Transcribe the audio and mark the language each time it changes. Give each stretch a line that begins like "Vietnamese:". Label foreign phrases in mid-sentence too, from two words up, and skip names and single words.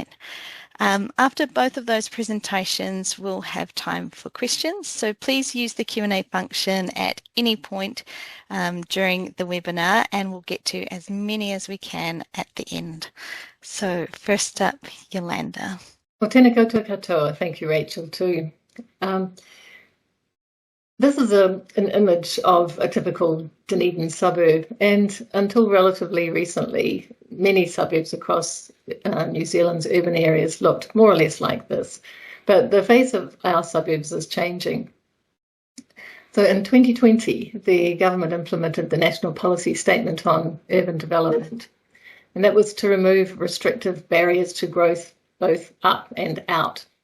English: After both of those presentations, we'll have time for questions. So please use the Q&A function at any point during the webinar and we'll get to as many as we can at the end. So first up, Yolanda. Well,
Māori: tēnā koutou katoa.
English: Thank you, Rachel, too. This is an image of a typical Dunedin suburb, and until relatively recently, many suburbs across New Zealand's urban areas looked more or less like this. But the face of our suburbs is changing. So in 2020, the government implemented the National Policy Statement on Urban Development, and that was to remove restrictive barriers to growth both up and out.